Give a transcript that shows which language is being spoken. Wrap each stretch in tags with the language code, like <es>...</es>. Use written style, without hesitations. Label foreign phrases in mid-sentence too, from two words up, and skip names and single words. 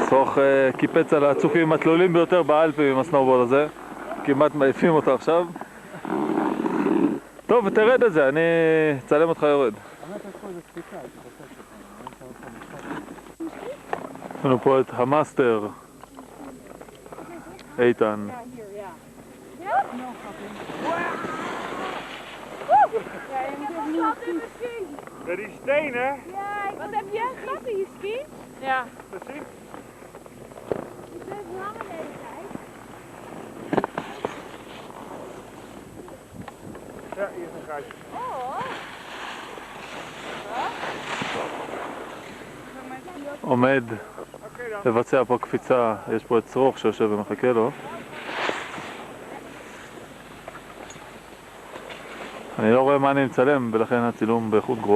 <he>סרוך קיפץ על הצוקים התלולים ביותר באלפים עם הסנובורד הזה. כמעט מעיפים אותו עכשיו. טוב, תרד את זה, אני אצלם אותך יורד. יש לנו פה את המאסטר איתן.</he> <nl>Met die stenen? Ja, wat heb je? Gat in je ski? Ja. Precies. Ik ben lang in deze tijd. Ja, hier is een gaatje. Oh.</nl> <he>עומד לבצע פה קפיצה, יש פה את צרוך שיושב ומחכה לו. אני לא רואה מה אני מצלם ולכן הצילום באיכות גרועה.</he>